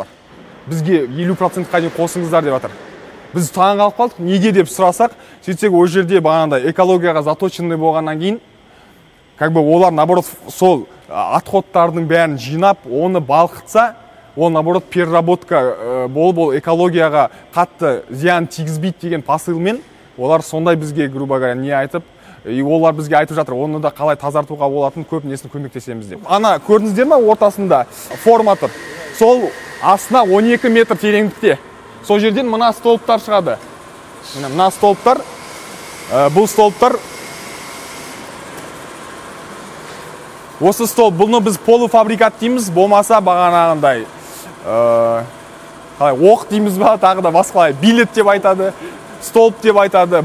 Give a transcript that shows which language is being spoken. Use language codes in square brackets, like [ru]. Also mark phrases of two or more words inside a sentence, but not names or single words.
[kk] Бізге 50%-қа дейін қосыңыздар деп жатыр. Біз таң қалып қалдық, неге деп сұрасақ, сөйтсек ол жерде бағанағыдай экологияға заточенный болғаннан кейін, олар наоборот сол отходтардың бәрін жинап, оны балқытса, ол наоборот переработка болып, ол экологияға қатты зиян тигізбейді деген посылмен, олар сондай бізге, [ru] грубо говоря, [kk] не айтып, олар бізге айтып жатыр, оны да қалай тазартуға болатын көп несін көмектесеміз деп. Ана көрдіңіздер ме ортасында форматор, сол астына 12 метр тереңдікте. Сол жерден мына столбтар шығады. Мына столбтар, бұл столбтар, осы столб, бұны біз полуфабрикат дейміз, болмаса бағанағындай оқ дейміз ба, тағы да басқалай билет деп айтады, столб деп айтады.